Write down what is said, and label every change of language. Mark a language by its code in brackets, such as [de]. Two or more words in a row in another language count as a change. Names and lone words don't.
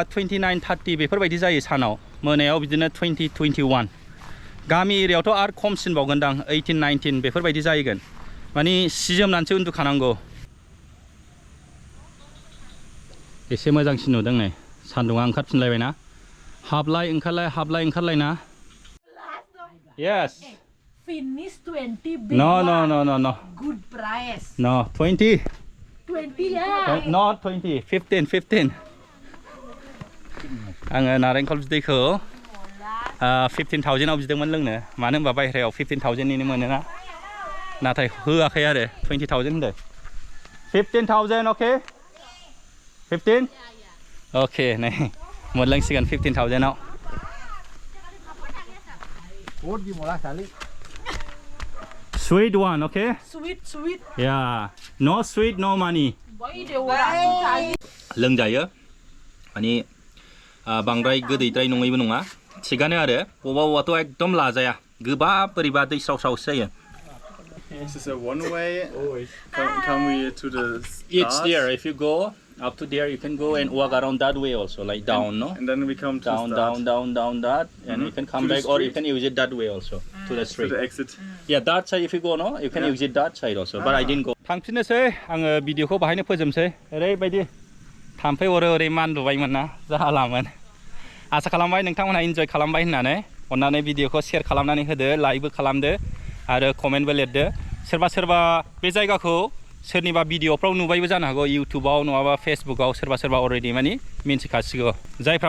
[brx] 29-30 बेफोरबायदि जायो सानाव मोनायाव बिदिनो 20-21 गामि एरियायावथ' आरो खमसिनबावगोनदां 18-19 बेफोरबायदि जाहैगोन माने सि जोमनानैसो उन्दुखानांगौ एसे मोजांसिन नुदों नै सान्दुङा ओंखारफिनलायबायना हाबलाय ओंखारलायना yes [en] Finish 20 big no good price no 20 yeah [brx] not 20 15 आङो नारेंखल बिदैखौ 15,000 आव बिदोंमोन लोंनो मानो होनबा बायह्रायाव 15,000निनो मोनोना नाथाय होआखै आरो 20,000 होनदों 15,000 okay 15 okay नै मोनलोंसिगोन 15,000 आव [en] sweet one okay sweet yeah no sweet no money [brx] लोंजायो माने बांद्राय गोदैद्राय नङैबो नङा थिगानो आरो बबावबाथ' एकदम लाजाया गोबाब बोरैबा दै स्राव-स्रावसो जायो [en] Is this a one way? Come we to the it's there if you go up to there you can go and walk around that way also like down no and then we come to down that and you can come back or you can use it that way also to the street to the exit yeah that side if you go no you can use it that side also but I didn't go [brx] थांफिननोसै आङो भिडिअखौ बाहायनो फोजोबसै ओरैबायदि थाम्फै अरो ओरै मानलुबायमोन ना जालामोन आसा खालामबाय नोंथांमोनहा इन्जय खालामबाय होननानै अन्नानै भिडिअखौ शेयार खालामनानै होदो लाइकबो खालामदो आरो कमेन्टबो लिरदो सोरबा बे जायगाखौ सोरनिबा भिडिअफ्राव नुबायबो जानो हागौ इउटुबाव नङाबा फेसबुकाव सोरबा अलरेडि माने मिन्थिखासिगौ जायफ्रा